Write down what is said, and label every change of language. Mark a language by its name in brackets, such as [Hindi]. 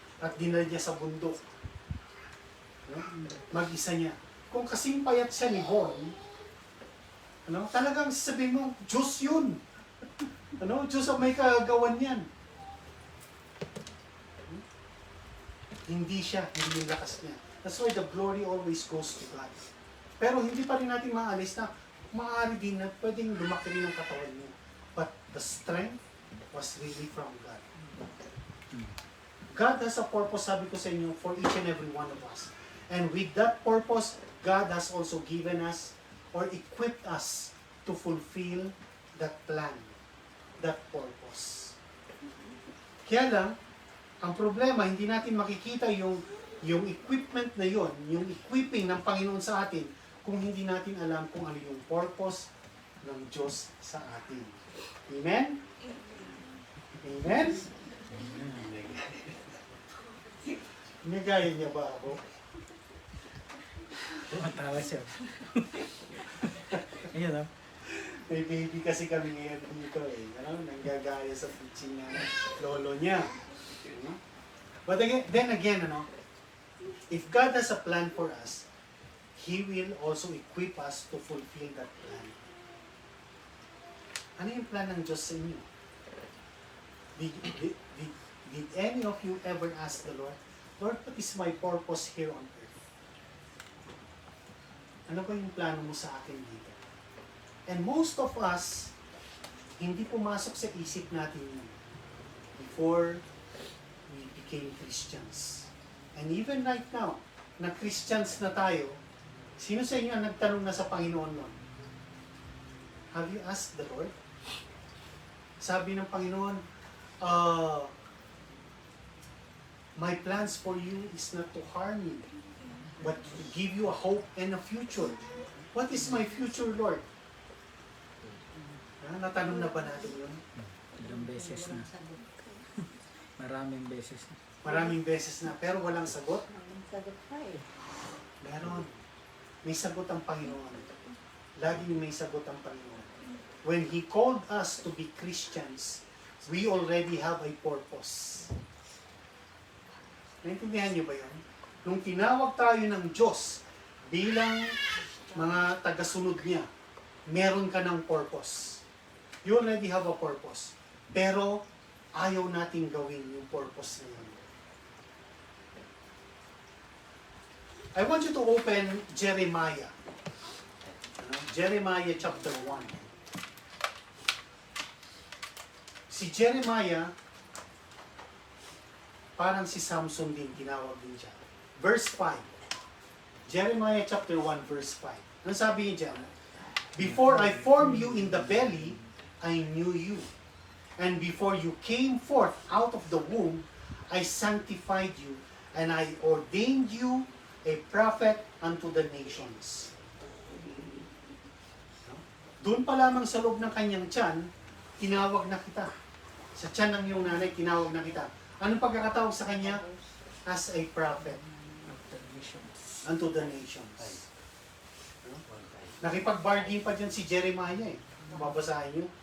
[Filipino] at dinala niya sa bundok. No? Mag-isa niya. Kung kasing payat siya ni Bon, talagang sabihin mo, Diyos yun. Diyos ang may kagagawan yan. Hindi siya, hindi yung lakas niya. [English] That's why the glory always goes to God. [Filipino] Pero hindi pa rin natin maalis na maaari din na pwedeng lumaki rin ang katawan niya. [English] But the strength was really from God. God has a purpose, [Filipino] sabi ko sa inyo, [English] for each and every one of us. And with that purpose, God has also given us or equipped us to fulfill that plan, that purpose. [Filipino] Kaya lang, ang problema, hindi natin makikita yung equipment na yon, yung equipping ng Panginoon sa atin, kung hindi natin alam kung ano yung purpose ng Diyos sa atin. [English] Amen? Amen? [Filipino] Nagaya niya ba ako? Tumatawa siya. Ayun, May baby kasi kami ngayon dito eh. Nanggagaya sa teaching ng lolo niya. [English] But again, then again, if God has a plan for us, He will also equip us to fulfill that plan. [Filipino] Ano yung plan ng Diyos sa inyo? [English] Did any of you ever ask the Lord, Lord, what is my purpose here on earth? [Filipino] Ano ba yung plano mo sa akin dito? [English] And most of us, [Filipino] hindi pumasok sa isip natin yun [English] before we became Christians. And even right now, [Filipino] na Christians na tayo, sino sa inyo ang nagtanong na sa Panginoon nun? [English] Have you asked the Lord? [Filipino] Sabi ng Panginoon, [English] my plans for you is not to harm you, but to give you a hope and a future. What is my future, Lord? [Filipino] Natanong na ba natin yun? ilang beses na. Maraming beses na. Maraming beses na, pero walang sagot? Walang sagot pa eh. Meron. May sagot ang Panginoon. Laging may sagot ang Panginoon. [English] When He called us to be Christians, we already have a purpose. [Filipino] Naintindihan niyo ba yun? Nung tinawag tayo ng Diyos bilang mga tagasunod niya, meron ka ng purpose. [English] You already have a purpose. [Filipino] Pero ayaw nating gawin yung purpose na yun. [English] I want you to open Jeremiah. Jeremiah chapter 1. [Filipino] Si Jeremiah, parang si Samson din, tinawag din siya. Verse 5. Jeremiah chapter 1 verse 5. Ano sabi niya dyan? [English] Before I formed you in the belly, I knew you. And before you came forth out of the womb, I sanctified you, and I ordained you a prophet unto the nations. [Filipino] Doon pa lamang sa loob ng kanyang tiyan, tinawag na kita. Sa tiyan ng iyong nanay, tinawag na kita. Anong pagkakatawag sa kanya? [English] As a prophet unto the nations. [Filipino] Nakipag-bargain pa dyan si Jeremiah eh. Mababasahin nyo.